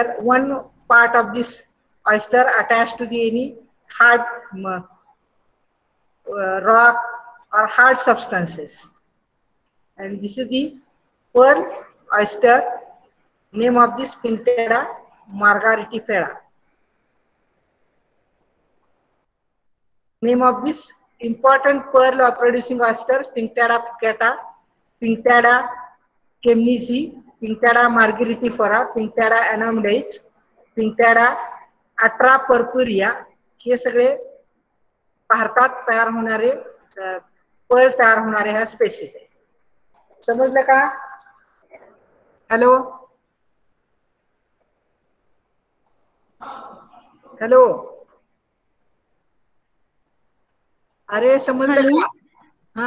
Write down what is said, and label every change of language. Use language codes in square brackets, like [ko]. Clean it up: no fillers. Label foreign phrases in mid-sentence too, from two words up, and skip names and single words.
[en] One part of this oyster attached to the any hard rock or hard substances, and this is the pearl oyster. Name of this Pinctada margaritifera. Name of this important pearl of producing oysters: Pinctada plicata, Pinctada chemnitzi, Pinctada margaritifera, Pinctada anamdae, Pinctada atra purpurea. [mr] हे सगळे भारतात तयार होणारे पर्ल तयार होणारे ह्या स्पेसिस आहे. समजलं का? हॅलो हॅलो, अरे समजलं का? हा